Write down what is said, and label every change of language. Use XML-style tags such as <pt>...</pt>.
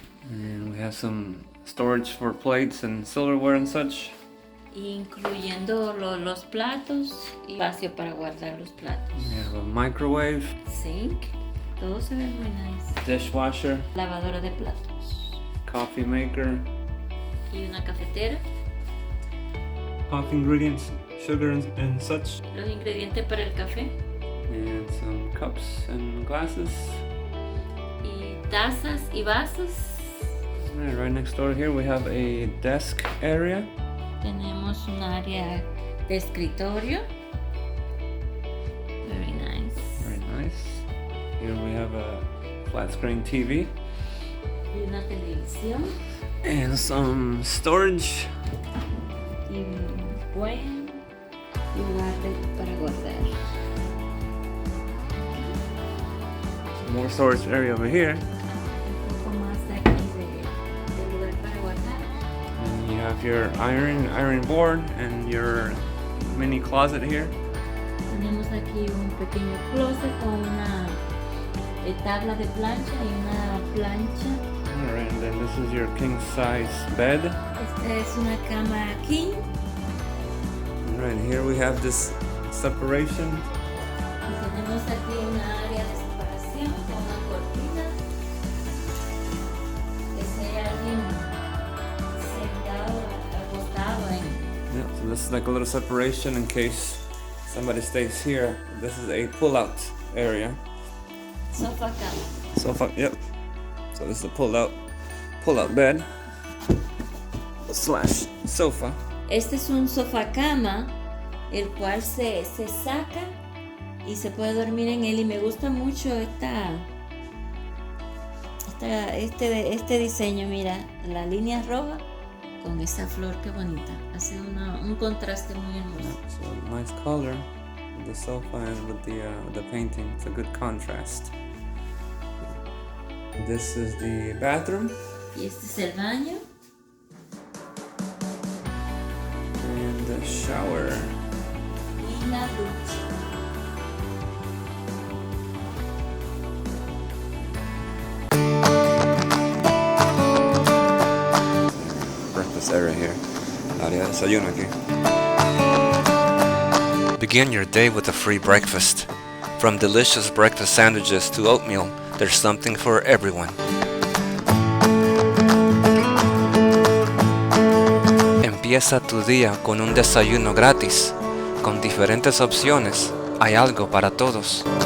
<en>And we have some storage for plates and silverware and such.</en> <es>Incluyendo los platos y espacio para guardar los platos.</es> <en>We have a microwave.</en> <es>Sink. Todo se ve muy nice.</es> <en>Dishwasher.</en> <es>Lavadora de platos.</es> <en>Coffee maker.</en> <es>Y una cafetera.</es> <en>Coffee ingredients, sugar and such.</en> <es>Los ingredientes para el café.</es> <en>And some cups and glasses.</en> <es>Y tazas y vasos.</es> <en>Right next door here we have a desk area.</en> <es>Tenemos un área de escritorio.</es> <en>Very nice. Very nice. Here we have a flat screen TV.</en> <es>Y una televisión.</es> <en>And some storage.</en> <es>Y un buen lugar para guardar.</es> <en>More storage area over here.</en> <es>Un poco más aquí de lugar para guardar.</es> <en>And you have your iron board and your mini closet here.</en> <es>Tenemos aquí un pequeño closet con una tabla de plancha y una plancha.</es> <en>Alright, and then this is your king size bed.</en> <es>Esta es una cama king.</es> <en>Alright, here we have this separation.</en> <es>Y tenemos aquí una área de separación con una cortina. Que sea alguien sentado, acostado en.</es> <en>Yeah, so this is like a little separation in case somebody stays here. This is a pull-out area.</en> <es>Sofá cama.</es> <en>Sofa, yep. So this is a pull-out bed slash sofa.</en> <es>Este es un sofá cama, el cual se saca y se puede dormir en él. Y me gusta mucho este diseño. Mira, la línea roja con esa flor, que bonita. Hace un contraste muy hermoso.</es> <en>Yeah, so nice color with the sofa and with the painting. It's a good contrast. This is the bathroom.</en> <es>Y este es el baño.</es> <en>And the shower.</en> <es>Y la ducha.</es> <en>Breakfast area here.</en> <es>Área de desayuno aquí.</es> <en>Begin your day with a free breakfast. From delicious breakfast sandwiches to oatmeal, there's something for everyone.</en> <es>Empieza tu día con un desayuno gratis. Con diferentes opciones, hay algo para todos.</es>